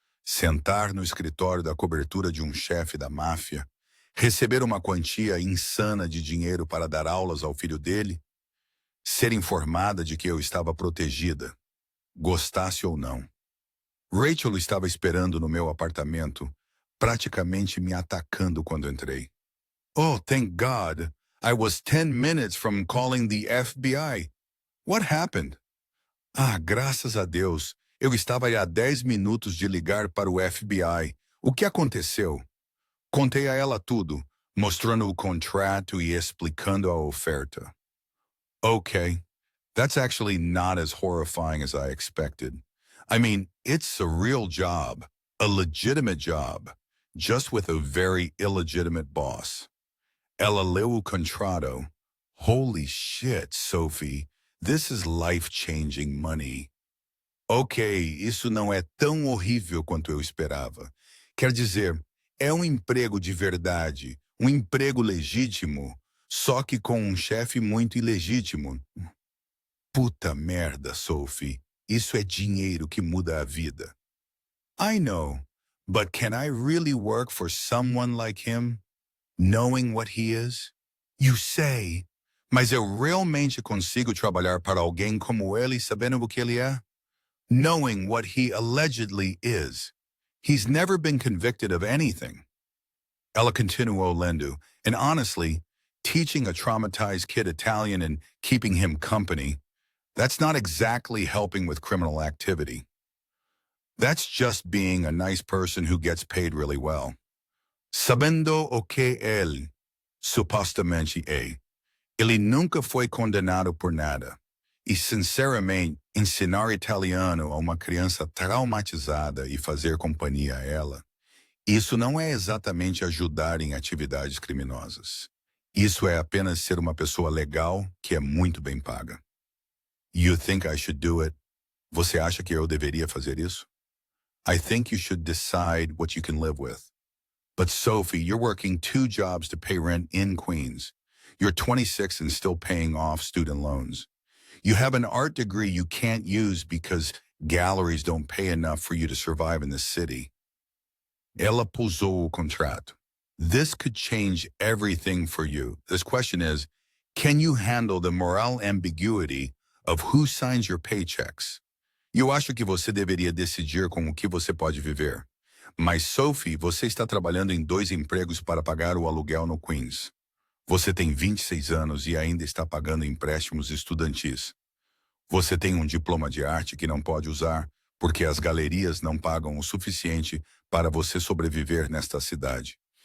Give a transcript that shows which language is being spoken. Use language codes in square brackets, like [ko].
[pt] Sentar no escritório da cobertura de um chefe da máfia, receber uma quantia insana de dinheiro para dar aulas ao filho dele, ser informada de que eu estava protegida, gostasse ou não. Rachel estava esperando no meu apartamento, praticamente me atacando quando entrei. [en] Oh, thank God! I was 10 minutes from calling the FBI. What happened? [pt] Ah, graças a Deus, eu estava há 10 minutos de ligar para o FBI. O que aconteceu? Contei a ela tudo, mostrando o contrato e explicando a oferta. [en] Okay, that's actually not as horrifying as I expected. I mean, it's a real job, a legitimate job, just with a very illegitimate boss. [pt] Ela leu o contrato. [en] Holy shit, [pt] Sophie. [en] This is life-changing money. [pt] Ok, isso não é tão horrível quanto eu esperava. Quer dizer, é um emprego de verdade, um emprego legítimo, só que com um chefe muito ilegítimo. Puta merda, Sophie. Isso é dinheiro que muda a vida. [en] I know, but can I really work for someone like him, knowing what he is? You say, [pt] mas eu realmente consigo trabalhar para alguém como ele sabendo o que ele é? [en] Knowing what he allegedly is. He's never been convicted of anything. [pt] Ela continuou lendo, [en] and honestly, teaching a traumatized kid Italian and keeping him company, that's not exactly helping with criminal activity. That's just being a nice person who gets paid really well. [pt] Sabendo o que ele, supostamente é, ele nunca foi condenado por nada. E, sinceramente, ensinar italiano a uma criança traumatizada e fazer companhia a ela, isso não é exatamente ajudar em atividades criminosas. Isso é apenas ser uma pessoa legal que é muito bem paga. [en] You think I should do it? [pt] Você acha que eu deveria fazer isso? [en] I think you should decide what you can live with. But Sophie, you're working 2 jobs to pay rent in Queens. You're 26 and still paying off student loans. You have an art degree you can't use because galleries don't pay enough for you to survive in the city. [pt] Ela pousou o contrato. [en] This could change everything for you. This question is, can you handle the moral ambiguity of who signs your paychecks? [pt] Eu acho que você deveria decidir com o que você pode viver. Mas, Sophie, você está trabalhando em 2 empregos para pagar o aluguel no Queens. Você tem 26 anos e ainda está pagando empréstimos estudantis. Você tem um diploma de arte que não pode usar porque as galerias não pagam o suficiente para você sobreviver nesta cidade.